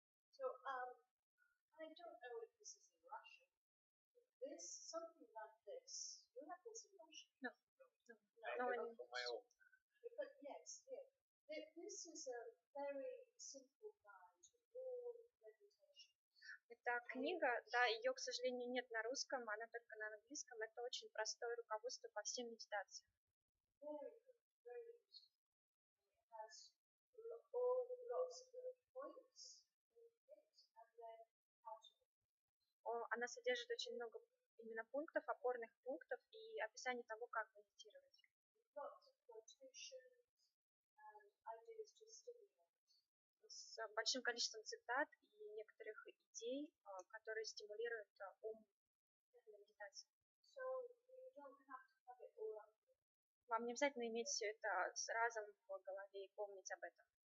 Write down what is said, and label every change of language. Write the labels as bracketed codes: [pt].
[en] So I don't know if this is in Russian. Something like this. You have this in Russian? No. But yes, yeah. This is a very simple guide to all meditation. [ru] Эта книга, да, ее, к сожалению, нет на русском, она только на английском. Это очень простое руководство по всем медитациям. [en] Very good, very useful. It has all lots of points in it, and then how to. [ru] Она содержит очень много именно пунктов, опорных пунктов и описание того, как медитировать. [en] Lots of quotations and ideas to stimulate. [ru] С большим количеством цитат и некоторых идей, которые стимулируют ум для медитации. [en] So you don't have to have it all up. [ru] Вам не обязательно иметь все это разом в голове и помнить об этом.